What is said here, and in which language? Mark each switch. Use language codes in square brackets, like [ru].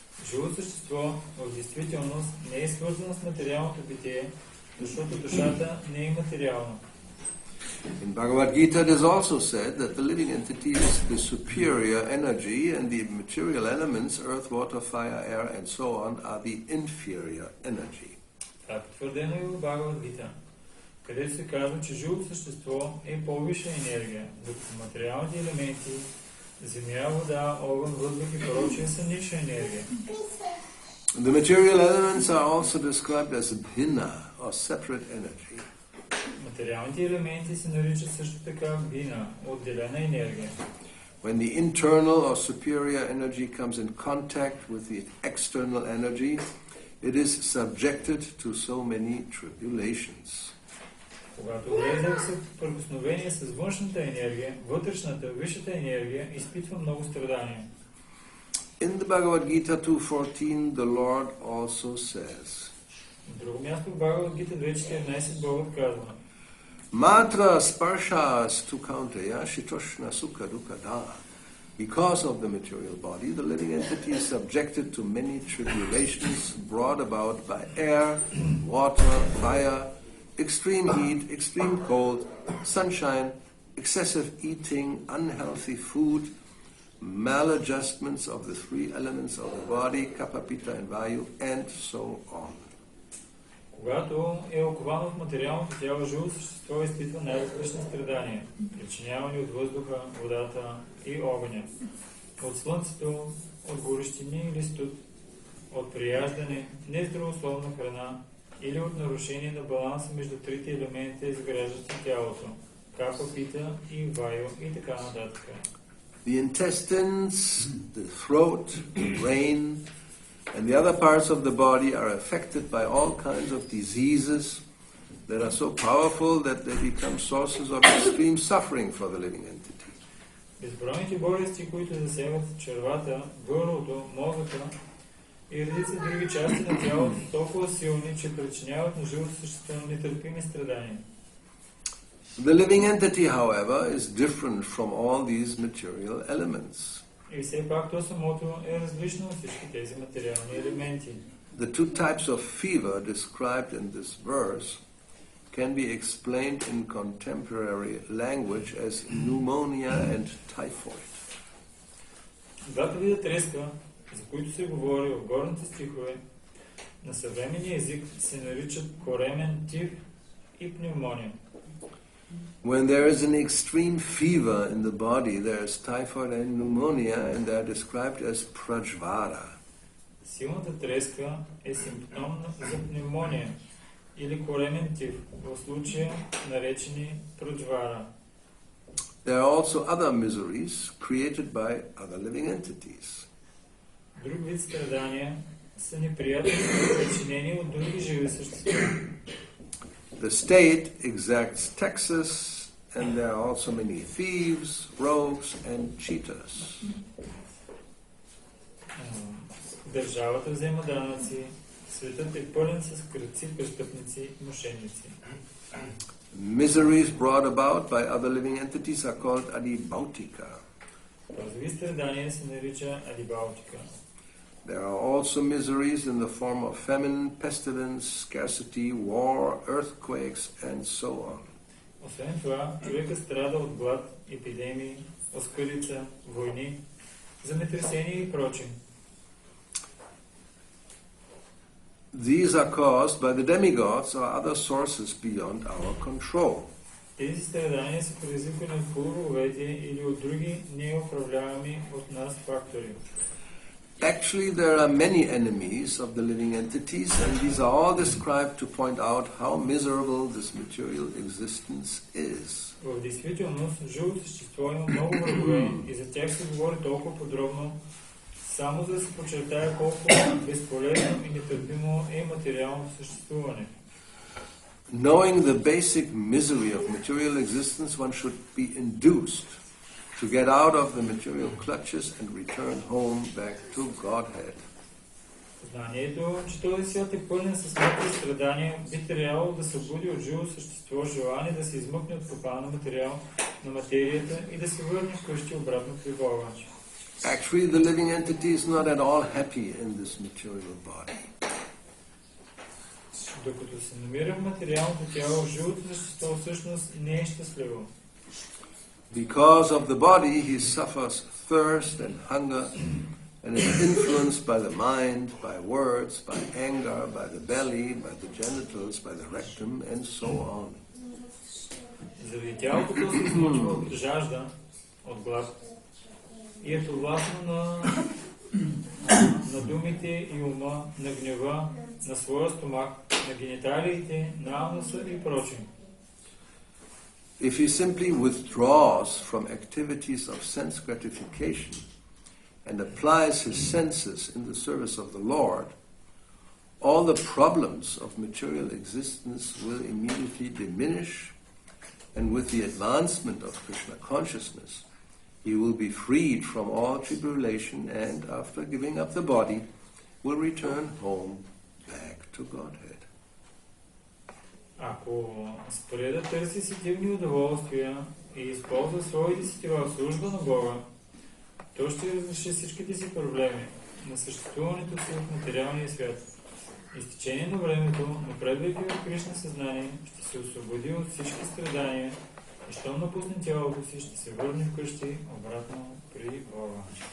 [bg] Живото същество в действителност не е свързано с материалното битие, защото душата не е материална. [en] In Bhagavad Gita it is also said that the living entity is the superior energy and the material elements, earth, water, fire, air and so on, are the inferior energy. [bg] Това е потвърдено и в Бхагавад Гита, където се казва, че живото същество е по-висша енергия, докато материалните елементи, земя, вода, огън, въздух и прочие са ниша енергия. [en] The material elements are also described as bhina, or separate energy. [bg] Материалните елементи се наричат също така бина, отделена енергия. [en] When the internal or superior energy comes in contact with the external energy, it is subjected to so many tribulations. [bg] Когато влезе в съприкосновение с външната енергия, вътрешната, висшата енергия изпитва много страдания. [en] In the Bhagavad Gita 2.14, the Lord also says, [bg] На друго място в Бхагавад Гита 2.14 Богът казва: [sa] Matra sparshas tu kaunteya shitoshna sukha dukkha. [en] Because of the material body, the living entity is subjected to many tribulations brought about by air, water, fire, extreme heat, extreme cold, sunshine, excessive eating, unhealthy food, maladjustments of the three elements of the body, kapha, pitta and vayu, and so on. [bg] Когато е оковано в материалното тяло, живо същество изпитва най-различни страдания, причинявани от въздуха, водата и огъня, от слънцето, от горещини или студ, от прияждане, нездравословна храна или от нарушение на баланса между трите елемента, изграждащи тялото, капа, пита и вайо и така нататък. [en] The intestines, the throat, the brain, and the other parts of the body are affected by all kinds of diseases that are so powerful that they become sources of extreme suffering for the living entity. [bg] Безбройните болести, които засягат червата, гърлото, мозъка и редица други части на тялото, са толкова силни, че причиняват на живото същество нетърпими страдания. [en] The living entity, however, is different from all these material elements. [bg] И все пак то самото е различно от всички тези материални елементи. [en] The two types of fever described in this verse can be explained in contemporary language as pneumonia and typhoid. [bg] Двата вида треска, за които се говори в горните стихове, на съвременния език се наричат коремен тиф и пневмония. [en] When there is an extreme fever in the body, there is typhoid and pneumonia, and they are described as prajvara. [bg] Силната треска е симптом за пневмония или коремен тиф, в случая наречени праджвара. [en] There are also other miseries created by other living entities. [bg] Друг вид страдания са неприятни, причинени от други живи същества. [en] The state exacts taxes, and there are also many thieves, rogues, and cheaters. [bg] Държавата взема данъци, светът е пълен с крадци, престъпници, мошенници. [en] Miseries brought about by other living entities are called adibautika. [bg] Този вид страдания се нарича адибаутика. [en] There are also miseries in the form of famine, pestilence, scarcity, war, earthquakes, and so on. [bg] Освен това, човекът страда от глад, епидемии, оскъдица, войни, земетресения и прочее. [en] These are caused by the demigods or other sources beyond our control. [bg] Тези страдания са предизвикани от полубоговете или от други неуправляеми от нас фактори. [en] Actually, there are many enemies of the living entities, and these are all described to point out how miserable this material existence is. [bg] В действителност, живото същество има много врагове и за тях се говори толкова подробно, само за да се подчертае колко безполезно и нетърпимо е материалното съществуване. [en] Knowing the basic misery of material existence, one should be induced to get out of the material clutches and return home back to Godhead. [bg] Знанието, че този свят е пълен със смърт и страдания, би трябвало да събуди от живо същество желание да се измъкне от капана на материал, на материята и да се върне вкъщи обратно при Бога. [en] Actually, the living entity is not at all happy in this material body. [bg] Докато се намира в материалното тяло, живото същество всъщност не е щастливо. [en] Because of the body, he suffers thirst and hunger and is influenced by the mind, by words, by anger, by the belly, by the genitals, by the rectum, and so on. [bg] Заради тялото то се измъчва от жажда, от глад и е подвластно на думите и ума, на гнева, на своя стомах, на гениталиите, на ануса и прочее. [en] If he simply withdraws from activities of sense gratification and applies his senses in the service of the Lord, all the problems of material existence will immediately diminish, and with the advancement of Krishna consciousness, he will be freed from all tribulation and, after giving up the body, will return home back to Godhead. [bg] Ако спре да търси сетивни удоволствия и използва своите сетива в служба на Бога, то ще разреши всичките си проблеми на съществуването си в материалния свят. И с течение на времето, напредвайки в Кришна съзнание, ще се освободи от всички страдания и щом напусне тялото си, ще се върне вкъщи обратно при Бога.